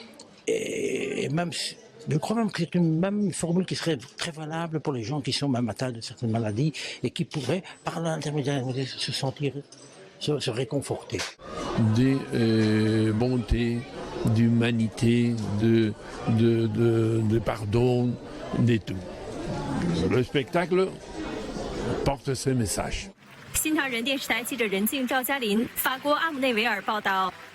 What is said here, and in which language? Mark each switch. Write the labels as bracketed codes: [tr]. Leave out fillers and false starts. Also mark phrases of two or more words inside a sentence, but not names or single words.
[fr] Et même, je crois même que c'est une formule qui serait très valable pour les gens qui sont même atteints de certaines maladies et qui pourraient, par l'intermédiaire, se sentir, se réconforter. Des bontés, d'humanité, de pardon, de tout. Le spectacle porte ce message. [zh] 新唐人电视台记者任静、赵嘉林，法国阿姆内维尔报道。